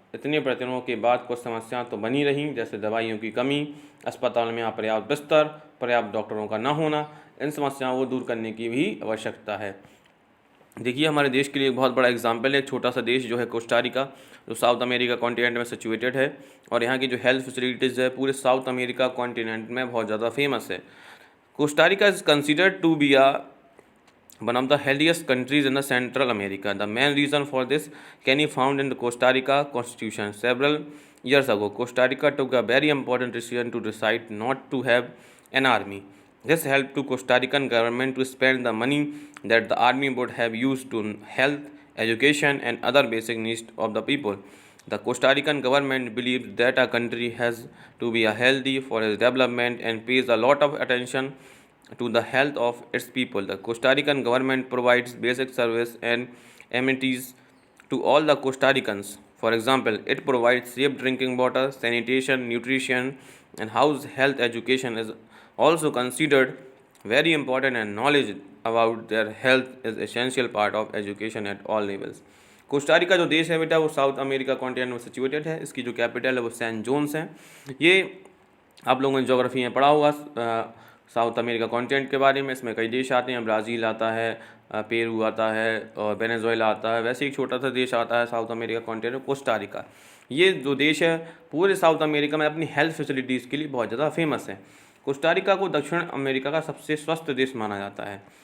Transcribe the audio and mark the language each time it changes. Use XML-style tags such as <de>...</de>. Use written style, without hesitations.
<hi>इतने प्रयत्नों के बाद कुछ समस्याएं तो बनी रहीं, जैसे दवाइयों की कमी, अस्पताल में अपर्याप्त बिस्तर, पर्याप्त डॉक्टरों का न होना। इन समस्याओं को दूर करने की भी आवश्यकता है। देखिए, हमारे देश के लिए एक बहुत बड़ा एग्जाम्पल है, एक छोटा सा देश जो है कोस्टारिका, जो साउथ अमेरिका कॉन्टिनेंट में सिचुएटेड है, और यहाँ की जो हेल्थ फैसिलिटीज़ है पूरे साउथ अमेरिका कॉन्टिनेंट में बहुत ज़्यादा फेमस है।</hi> <en>Costa Rica is considered to be one of the healthiest countries in the Central America. The main reason for this can be found in the Costa Rica Constitution. Several years ago, Costa Rica took a very important decision to decide not to have an army. This helped to Costa Rican government to spend the money that the army would have used to health, education, and other basic needs of the people. The Costa Rican government believes that a country has to be healthy for its development and pays a lot of attention to the health of its people. The Costa Rican government provides basic service and amenities to all the Costa Ricans. For example, it provides safe drinking water, sanitation, nutrition, and house health. Education is also considered very important, and knowledge about their health is essential part of education at all levels.</en> <hi>Costa Rica जो देश है बेटा, वो south America continent में situated है। इसकी जो capital है वो सैन जोन्स है। ये आप लोगों ने ज्योग्राफी में पढ़ा होगा साउथ अमेरिका कॉन्टिनेंट के बारे में। इसमें कई देश आते हैं, ब्राज़ील आता है, पेरू आता है और वेनेजुएला आता है। वैसे एक छोटा सा देश आता है साउथ अमेरिका कॉन्टिनेंट, कोस्टारिका। ये जो देश है पूरे साउथ अमेरिका में अपनी हेल्थ फैसिलिटीज़ के लिए बहुत ज़्यादा फेमस है। कोस्टारिका को दक्षिण अमेरिका का सबसे स्वस्थ देश माना जाता है।</hi>